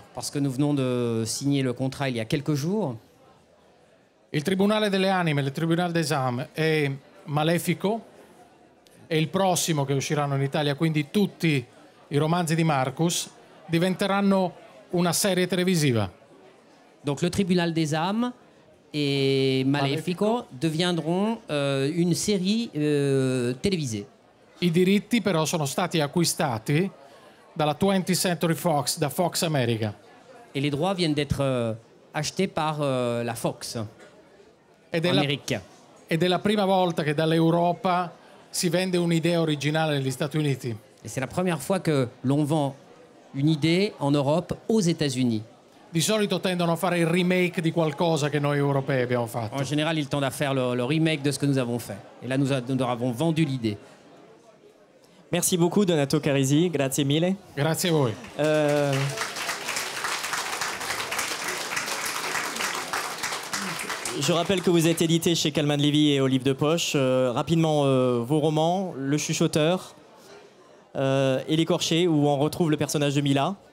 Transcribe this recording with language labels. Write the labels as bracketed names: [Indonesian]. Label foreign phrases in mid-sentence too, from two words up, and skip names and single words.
[French] Parce que nous venons de signer le contrat il y a quelques jours. [Italian] Il Tribunale delle Anime, il Tribunal d'Esame e Malefico e il prossimo che usciranno in Italia, quindi tutti i romanzi di Marcus, diventeranno una serie televisiva. [French] Donc le Tribunal des âmes et Malefico deviendront une série télévisée. [Italian] I diritti però sono stati acquistati dalla 20th Century Fox, da Fox America. [French] Et les droits viennent d'être achetés par la Fox [Italian] Ed è la prima volta che dall'Europa si vende un'idea originale negli Stati Uniti. [French] Et c'est la première fois que l'on vend une idée en Europe aux États-Unis. [Italian] Di solito tendono a fare il remake di qualcosa che noi europei abbiamo fatto. [French] En général, ils tendent à faire le remake de ce que nous avons fait. Et là, nous avons vendu l'idée. Merci beaucoup Donato Carisi, [Italian] grazie mille. Grazie a voi. [French] Je rappelle que vous êtes édité chez Calman Levy et au Livre de Poche. Rapidement, vos romans, Le Chuchoteur et L'Écorché, où on retrouve le personnage de Mila.